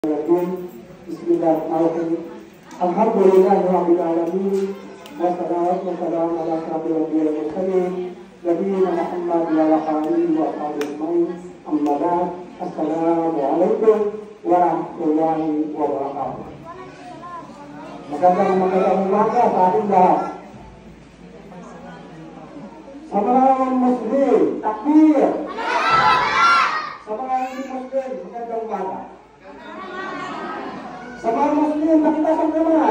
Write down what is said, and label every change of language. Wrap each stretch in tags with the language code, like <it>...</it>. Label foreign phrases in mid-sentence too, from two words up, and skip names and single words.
<ar>بسم الله الرحمن الرحيم. الحمد لله رب العالمين. والصلاة والسلام على أشرف الأنبياء والمرسلين نبينا محمد وعلى آله وصحبه أجمعين. أما بعد. السلام عليكم ورحمة الله وبركاته.</ar> <tl>Magandang umaga sa ating lahat. Sa mga Muslim, takbir. Sa mga hindi Muslim, magandang umaga. Sa mga Muslim, pakitas ang kamay.</tl>